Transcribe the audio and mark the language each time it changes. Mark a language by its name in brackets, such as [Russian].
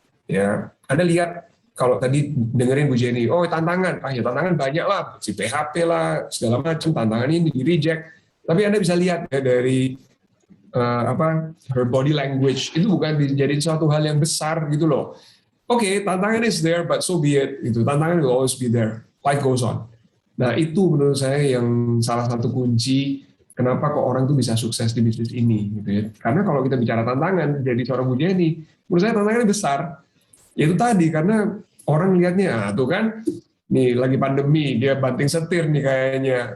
[Indonesian] Ya, Anda lihat kalau tadi dengerin Bu Jenny, oh tantangan, ya tantangan banyak lah, si PHP lah, segala macam tantangan ini di reject. Tapi Anda bisa lihat ya dari [English] her body language [Indonesian] itu bukan dijadiin suatu hal yang besar gitu loh. Oke, tantangan [English] is there, but so be it. [Indonesian] Gitu. Tantangan [English] will always be there. Life goes on. [Indonesian] Nah, itu menurut saya yang salah satu kunci kenapa kok orang itu bisa sukses di bisnis ini. Gitu ya. Karena kalau kita bicara tantangan, jadi seorang Bu Jenny, menurut saya tantangannya besar. Yaitu tadi, karena orang lihatnya, tuh kan, nih lagi pandemi, dia banting setir nih kayaknya.